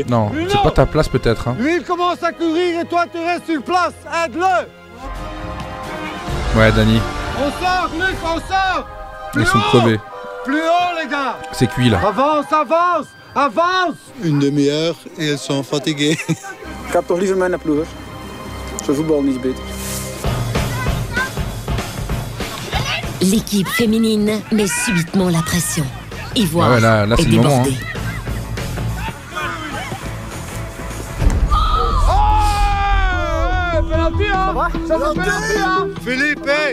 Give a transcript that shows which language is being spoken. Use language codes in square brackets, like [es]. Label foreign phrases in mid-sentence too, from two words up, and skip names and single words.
[fr] Non, c'est pas ta place peut-être. Hein. Lui il commence à courir et toi tu restes sur place. Aide-le. Ouais, Dani, On sort, Luc, on sort. ils sont crevés. Plus haut les gars. C'est cuit là. Avance. Une demi-heure et elles sont fatiguées. [nl] Ik heb toch liever mijn ploeg. Zo voetbal niet beter. [fr] L'équipe féminine met subitement la pression. Ivoire Ah ouais, là, c'est est le moment, débordée. Penalty hein. Ça c'est penalty hein. Philippe, hey.